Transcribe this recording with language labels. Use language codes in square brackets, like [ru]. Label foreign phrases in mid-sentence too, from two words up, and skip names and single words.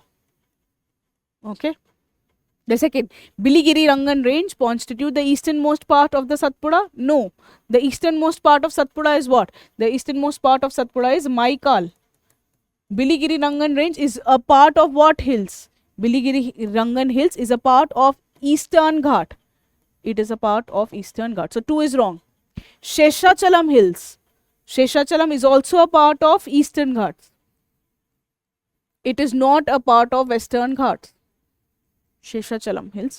[en] Okay. The second, Biligiri Rangan range constitute the easternmost part of the Satpura? No. The easternmost part of Satpura is what? The easternmost part of Satpura is Maikal. Biligiri Rangan range is a part of what hills? Biligiri Rangan hills is a part of Eastern Ghat. It is a part of Eastern Ghat. So 2 is wrong. Sheshachalam hills. Sheshachalam is also a part of Eastern Ghats. It is not a part of Western Ghats. Sheshachalam hills.